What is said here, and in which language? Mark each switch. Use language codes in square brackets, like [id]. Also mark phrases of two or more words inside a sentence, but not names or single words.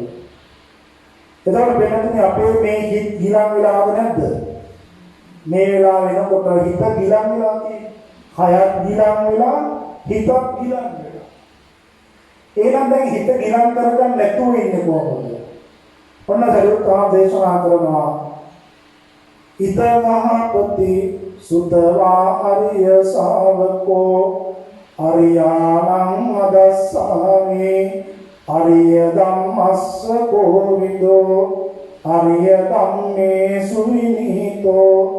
[si] එතකොට වෙනතුනේ අපේ මේ හිත ගිලන් වෙලාද නැද්ද? මේ වෙලාව වෙනකොට හිත ගිලන් වෙලා තියෙන්නේ. කයත් ගිලන් වෙලා, හිතත් ගිලන් වෙලා. එහෙනම් දැන් හිත ගිලන් කරගන්න නැතුව ඉන්නේ කොහොමද? ඔන්න සරුවත්හා දේශනා කරනවා. [pi] ඉතමහපති සුතවා අරිය ශාවකෝ අරියාණං අදස්සාමි අරිය ධම්මස්ස කෝවිදෝ අරිය ධම්මේ සුවිනීතෝ